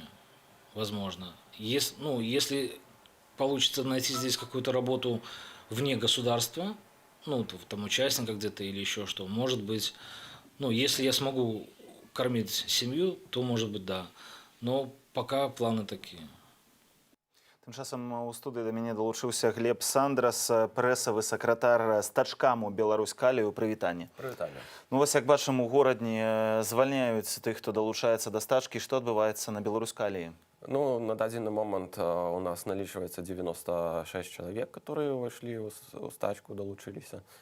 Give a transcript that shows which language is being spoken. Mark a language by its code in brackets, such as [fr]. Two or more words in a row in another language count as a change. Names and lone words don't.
[ru] Возможно. Если получится найти здесь какую-то работу вне государства, ну, там участника где-то или еще что, может быть, ну, если я смогу кормить семью, то, может быть, да. Но пока планы такие. [be] Тым часам у студыі да мяне далучыўся Глеб Сандрас, прэсавы сакратар стачкаму Беларусь-Калію. Прывітанне. Прывітанне. Ну вось як бачым, у горадні звальняюць тых, хто далучаецца да стачкі. Што адбываецца на Беларусь-Каліі? Ну, на дадзены момант у нас налічваецца 96 чалавек, которые ўвайшлі ў стачку, далучыліся.